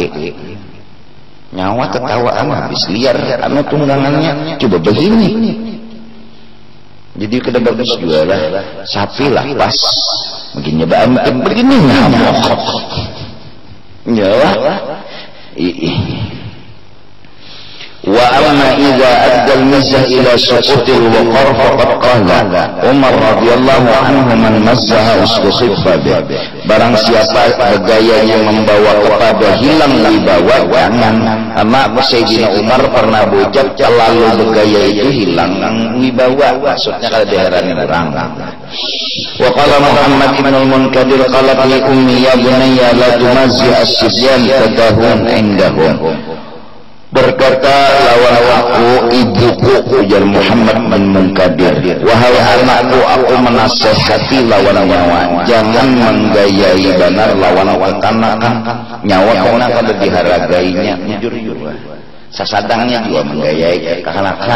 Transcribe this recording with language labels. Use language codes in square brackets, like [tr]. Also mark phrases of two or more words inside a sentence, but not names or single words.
[bjn] Nyawa tertawaan habis liar anu tunggangannya. Coba begini, jadi kada bagus juga lah. Sapi lah pas begini begini ngamuk nyawa. [ar] وأما إذا أدى المزاح إلى سقوط الوقار فقد قال عمر رضي الله عنه من مازح استسب. [bjn] Barang siapa bergayanya membawa kepada hilang wibawa, jangan. Karena Sayyidina Umar pernah berucap lalu bergaya itu hilang wibawa, maksudnya kalau diherani orang. [ar] وقال محمد بن المنكدر قالت لي أمي يا بني لا تمازح الصبيان تهن عندهم. [bjn] Berkata lawan aku ibuku, ujar Muhammad bin Munkadir, wahai anakku, aku menasehati lawan nyawa, jangan menggayai benar lawan kekanakan. Nyawa karena kalau diharagainya jujur sasadangnya juga menggayai kekanakan.